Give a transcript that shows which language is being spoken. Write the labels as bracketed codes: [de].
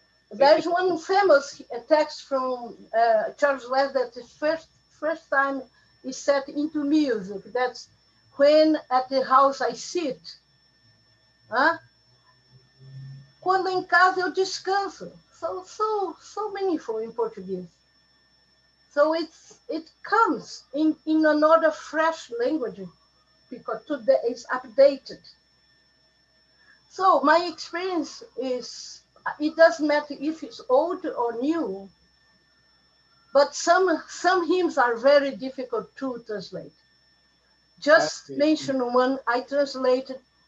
[en] There's one famous text from Charles Wesley that the first time he set into music. That's when at the house I sit. [pt] Quando em casa eu descanso. [en] So meaningful in Portuguese. So it comes in another fresh language because today it's updated. So my experience is, it doesn't matter if it's old or new, but some hymns are very difficult to translate. Just mention one I translated